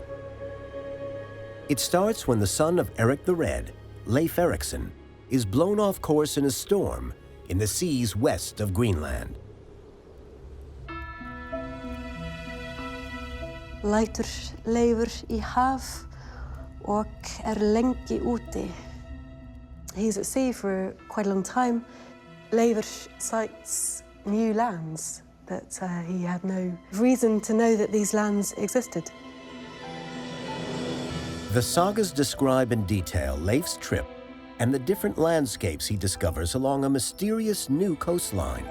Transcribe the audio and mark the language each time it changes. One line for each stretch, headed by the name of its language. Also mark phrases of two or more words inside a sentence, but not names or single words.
English: It starts when the son of Eric the Red, Leif Erikson, is blown off course in a storm in the seas west of Greenland.
Icelandic: Lætur Leifur í haf og lengi úti.
English: He's at sea for quite a long time. Leifur sights new lands, but he had no reason to know that these lands existed. The sagas describe in detail Leif's trip and the different landscapes he discovers along a mysterious new coastline.